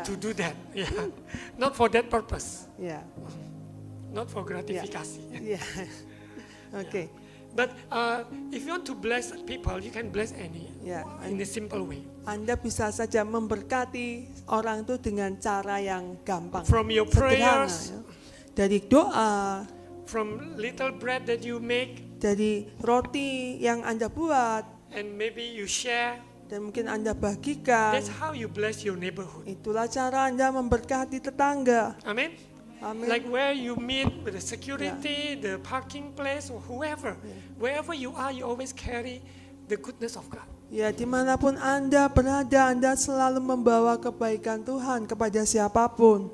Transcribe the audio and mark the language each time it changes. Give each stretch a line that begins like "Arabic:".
English: Yeah. to do that. Yeah. Not for that purpose.
Indonesian: Ya.
English: Not for gratifikasi.
Indonesian: Ya. Oke.
English: But if you want to bless people, you can bless any
Indonesian: Ya.
English: in a simple way.
Indonesian: Anda bisa saja memberkati orang itu dengan cara yang gampang.
English: From your
Indonesian: Sederhana,
English: prayers,
Indonesian: ya. Dari doa,
English: from little bread that you make,
Indonesian: dari roti yang Anda buat,
English: and maybe you share.
Indonesian: dan mungkin Anda bagikan.
English: That's how you bless your neighborhood.
Indonesian: Itulah cara Anda memberkati tetangga.
English: Amen.
Indonesian: Amin.
English: Like where you meet with the security, the parking place, or whoever, wherever you are, you always carry the goodness of God.
Indonesian: Ya, dimanapun Anda berada, Anda selalu membawa kebaikan Tuhan kepada siapapun.